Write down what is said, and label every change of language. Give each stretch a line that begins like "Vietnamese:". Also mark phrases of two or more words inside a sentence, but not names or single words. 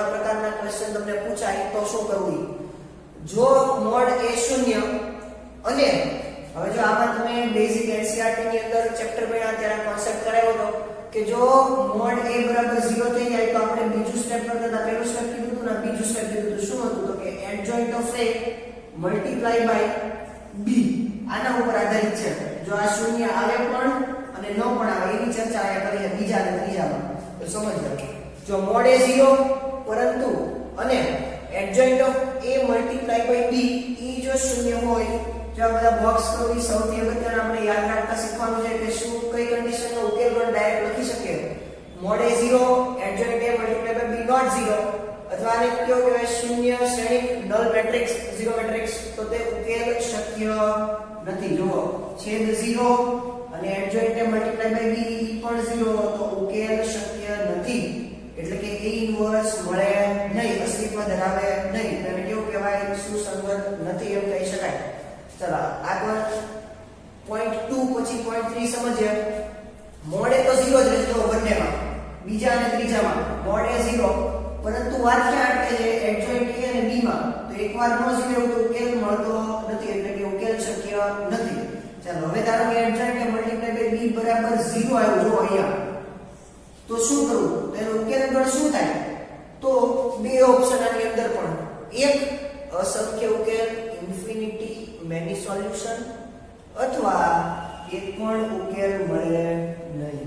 Gujarati: આવા પ્રકારના ક્વેશ્ચન તમને પૂછાય તો શું કરવું? જો મોડ A શૂન્ય અને હવે જો આમાં તમે બેઝિક NCERT ની અંદર ચેપ્ટર ભણ્યા ત્યારે કોન્સેપ્ટ કરાયો હતો કે જો મોડ A બરાબર 0 થઈ જાય તો આપણે બીજું સ્ટેપ કરતા પહેલું સ્ટેપ કીધું હતું ને બીજું સ્ટેપ કીધું હતું. શું હતું? તો કે
English: adjoint of A multiply by B.
Gujarati: આના ઉપર આધારિત છે. જો આ શૂન્ય આવે પણ અને ન પણ આવે એની ચર્ચા આયા કરીએ બીજા અને ત્રીજામાં. તો સમજજો. જો મોડ A 0 પરંતુ અને
English: adjoint of A multiply by B
Gujarati: ઈ જો શૂન્ય હોય, જો આ બધા બોક્સ કરવી સૌથી અગત્યનું આપણે યાદ રાખતા શીખવાનું છે કે શું કઈ કન્ડિશનનો ઉકેલ પણ ડાયરેક્ટ લખી શકીએ. મોડ A 0
English: adjoint A multiply by B not 0
Gujarati: અથવા આને કયો કહેવાય? શૂન્ય શ્રેણિક
English: null matrix
Gujarati: 0 મેટ્રિક્સ. તો તે ઉકેલ શક્ય નથી. જુઓ છેદ 0 અને
English: adjoint A multiply by B
Gujarati: પણ 0 તો ઉકેલ શક્ય નથી. એટલે કે A ઇન્વર્સ મળે નહીં, અસ્તિત્વ ધરાવે નહીં. તેને કેવું કહેવાય? સુસંગત નથી એમ કહી શકાય. ચલો આગળ પોઈન્ટ 2 પછી પોઈન્ટ 3 સમજીએ. મોડ A તો 0 જ રહેતો બંનેમાં, બીજા અને ત્રીજામાં મોડ A 0, પરંતુ વાત ક્યાં અટકે છે?
English: adjoint A
Gujarati: અને B માં. તો એકવાર નો 0 તો ઉકેલ મળતો નથી, એટલે કે ઉકેલ શક્ય નથી. ચાલો હવે ધારો કે
English: adjoint A multiply by B
Gujarati: બરાબર 0 આવ્યું. જો અહીંયા તો શું કરવું? તો એનો ઉકેલ ગણ શું થાય? તો બે ઓપ્શન આની અંદર પણ, એક અસંખ્ય ઉકેલ
English: infinity many solution
Gujarati: અથવા એક પણ ઉકેલ મળે નહીં.